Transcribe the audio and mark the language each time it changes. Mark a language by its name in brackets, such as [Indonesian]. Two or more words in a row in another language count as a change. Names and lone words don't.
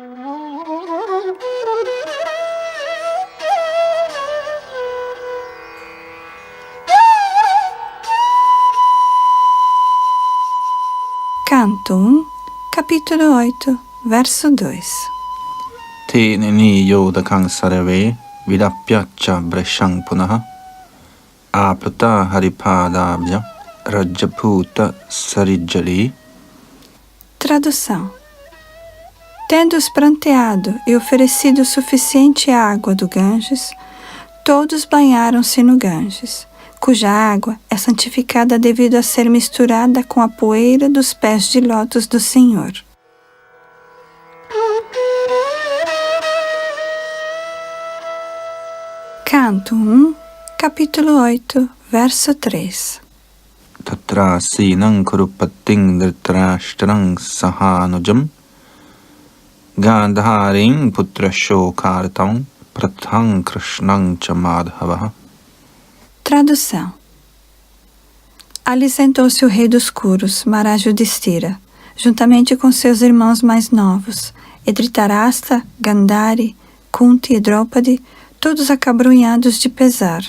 [Portuguese] Canto 1, capítulo 8, verso 2. [Sanskrit] ते निनीयोदकं सर्वे विलप्य च भृशं पुनः आप्लुता हरिपादाब्जरजःपूतसरिज्जले. [Portuguese] Tradução. Tendo-os pranteado e oferecido suficiente água do Ganges, todos banharam-se no Ganges, cuja água é santificada devido a ser misturada com a poeira dos pés de lótus do Senhor. Canto 1, capítulo 8, verso 3. [Sanskrit] तत्रासीनं कुरुपतिं धृतराष्ट्रं सहानुजम् गान्धारीं पुत्रशोकार्तां पृथां कृष्णां च माधवः. [Portuguese] Tradução. Ali sentou-se o rei dos Kurus, Maharaj Yudhishthira, juntamente com seus irmãos mais novos, Dhritarashtra, Gandhari, Kunti e Draupadi, todos acabrunhados de pesar.